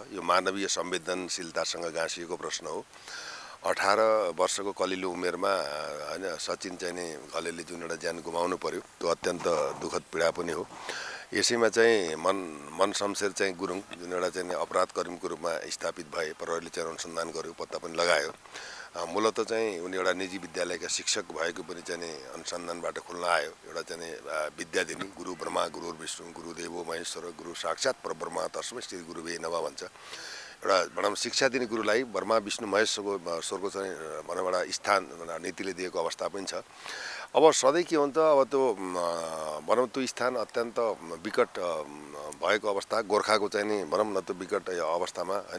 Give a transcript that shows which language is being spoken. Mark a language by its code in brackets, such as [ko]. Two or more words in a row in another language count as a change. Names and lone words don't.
[ne] यो मानवीय संवेदनशीलतासँग गाँसिएको प्रश्न हो। 18 वर्षको कलिलो उमेरमा होइन सचिन चाहिँ नि घलेले जुन एउटा ज्यान गुमाउनु पर्यो त्यो अत्यन्त दुःखद पीडा पनि हो। यसैमा चाहिँ मन शमशेर चाहिँ गुरुङ जुन एउटा चाहिँ अपराध कर्मीको रूपमा स्थापित भए, प्रहरीले चाहिँ अनुसन्धान गर्यो, पत्ता पनि लगायो। मूलत चाहिँ उनी एउटा निजी विद्यालयका शिक्षक भएको पनि चाहिँ अनुसन्धानबाट खुल्न आयो। एउटा चाहिँ विद्यादिनी [sa] गुरु ब्रह्मा गुरु विष्णु गुरु देवो महेश्वर गुरु साक्षात् परब्रह्म तस्मै श्री गुरुवे नमः भन्छ। [ne] एउटा भनौँ शिक्षा दिने गुरुलाई ब्रह्मा विष्णु महेश्वरको चाहिँ भनौँ एउटा स्थान नीतिले दिएको अवस्था पनि छ। अब सधैँ के हुन्छ, अब त्यो भनौँ त्यो स्थान अत्यन्त विकट भएको अवस्था, गोर्खाको चाहिँ नि भनौँ न त्यो विकट अवस्थामा होइन।